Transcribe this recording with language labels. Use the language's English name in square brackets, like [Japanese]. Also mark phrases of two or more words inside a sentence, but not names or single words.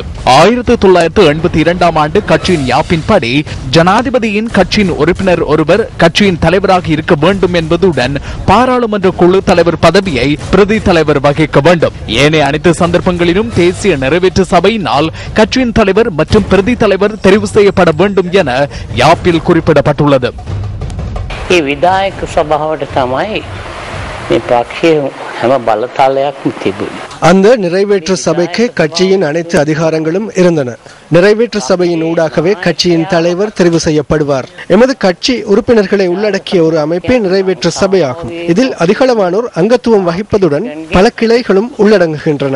[Tamil] 1982 ஆண்டு கட்சியின் யாப்பின்படி ஜனாதிபதியின் கட்சியின் உறுப்பினர் ஒருவர் கட்சியின் தலைவராக இருக்க வேண்டும் என்பதுடன் பாராளுமன்ற குழு தலைவர் பதவியை பிரதி தலைவர் வகிக்க வேண்டும். ஏனைய அனைத்து சந்தர்ப்பங்களிலும் தேசிய நிறைவேற்று சபையினால் கட்சியின் தலைவர் மற்றும் பிரதி தலைவர் தெரிவு செய்யப்பட வேண்டும் என யாப்பில் குறிப்பிடப்பட்டுள்ளது. [Sinhala] විදායක සභාවට තමයි මේ පක්ෂයේ හැම බලතලයක්ම තිබුණේ. [Tamil] அந்த நிறைவேற்று சபைக்கு கட்சியின் அனைத்து அதிகாரங்களும் இருந்தன. நிறைவேற்று சபையின் ஊடாகவே கட்சியின் தலைவர் தெரிவு செய்யப்படுவார். எமது கட்சி உறுப்பினர்களை உள்ளடக்கிய ஒரு அமைப்பே நிறைவேற்று சபையாகும். இதில் அதிகளவானோர் அங்கத்துவம் வகிப்பதுடன் பல கிளைகளும் உள்ளடங்குகின்றன.